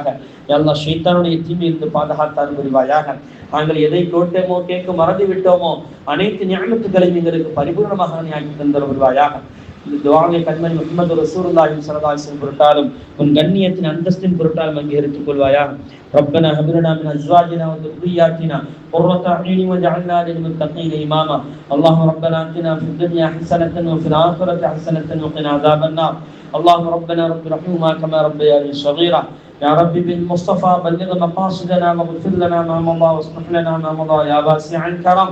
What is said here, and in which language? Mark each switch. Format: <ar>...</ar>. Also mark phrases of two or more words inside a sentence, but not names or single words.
<ar>يا الله</ar> <ta>ஷைத்தானுடைய தீமையிலிருந்து பாதுகாத்தால் புரிவாயாக. நாங்கள் எதை கேட்டோமோ கேட்க மறந்து விட்டோமோ அனைத்து நியமத்துகளையும் எங்களுக்கு பரிபூர்ணமாக நீ ஆக்கி தந்தல் புரிவாயாக. இந்த துஆவை கண்மணி முஹம்மது ரசூலுல்லாஹி</ta> <ar>صلى الله عليه وسلم</ar> <ta>பொருட்டாலும் உன் கண்ணியத்தின் அந்தஸ்தின் பொருட்டாலும் அங்கீகரித்துக் கொள்வாயாக.</ta> <ar>ربنا هب لنا من ازواجنا وذرياتنا قرة اعين واجعلنا للمتقين اماما. اللهم ربنا اتنا في الدنيا حسنة وفي الآخرة حسنة وقنا عذاب النار. اللهم ربنا رب ارحمهما كما ربياني صغيرا. يا رب بالمصطفى بلغ مقاصدنا واغفر لنا ما مضى واصلح لنا ما مضى يا واسع الكرم.</ar>